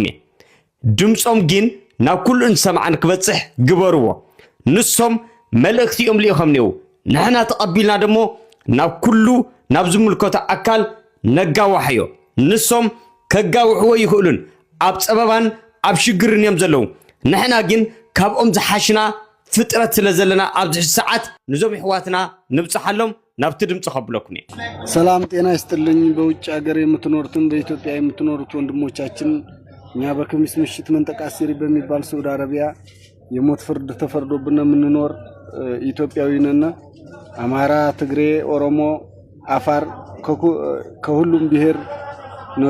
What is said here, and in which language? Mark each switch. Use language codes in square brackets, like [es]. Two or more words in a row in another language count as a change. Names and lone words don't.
[ti] ድምጾም ግን ናብ ኩሉ እንሰማዓን ክበጽሕ ግበርዎ ንሶም መልእክቲኦም ሊኢኹም ነው ንሕና ተቀቢልና ደሞ ናብ ኩሉ ናብ ዝምልከቶ አካል ነጋዋሕዮ ንሶም ከጋውሕዎ ይኽእሉን አብ ጸበባን አብ ሽግርን እዮም ዘለው ንሕና ግን ካብኦም ዝሓሽና ፍጥረት ስለዘለና አብ ሰዓት ንዞም ሕዋትና ንብጽሐሎም ናብቲ ድምጽ ኸብለኩም [am] ሰላም ጤና ይስጥልኝ። በውጭ ሀገር የምትኖሩትን በኢትዮጵያ የምትኖሩት ወንድሞቻችን እኛ በከሚስ ምሽት መንጠቃ ሲሪ በሚባል ሳውዲ አረቢያ የሞት ፍርድ ተፈርዶብን የምንኖር ኢትዮጵያዊ ነን። አማራ፣ ትግሬ፣ ኦሮሞ፣ አፋር ከሁሉም ብሔር ነው